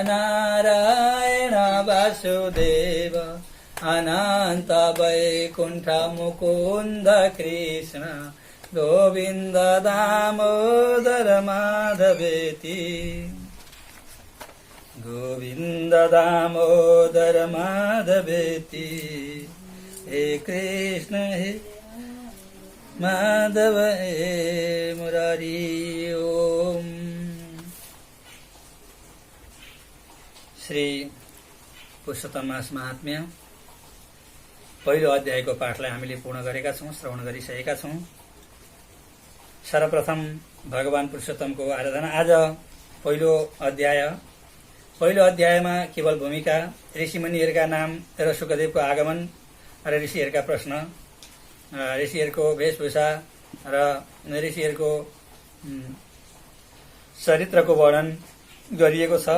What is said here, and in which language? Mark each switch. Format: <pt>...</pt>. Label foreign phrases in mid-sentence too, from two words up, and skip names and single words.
<sa>नारायण वासुदेव अनन्त वैकुण्ठ मुकुन्द कृष्ण गोविन्द दामोदर माधवेति गोविन्द दामोदर माधवेति हे कृष्ण हे माधव हे मुरारी ओम।</sa> <ne>श्री पुरुषोत्तम मास महात्म्य पहिलो अध्यायको पाठलाई हामीले पूर्ण गरेका छौं, श्रवण गरिसकेका छौं। सर्वप्रथम भगवान पुरुषोत्तमको आराधना। आज पहिलो अध्यायमा केवल भूमिका, ऋषिमुनिहरूका नाम र शुकदेवको आगमन र ऋषिहरूका प्रश्न, ऋषिहरूको वेशभूषा र ऋषिहरूको चरित्रको वर्णन गरिएको छ।</ne>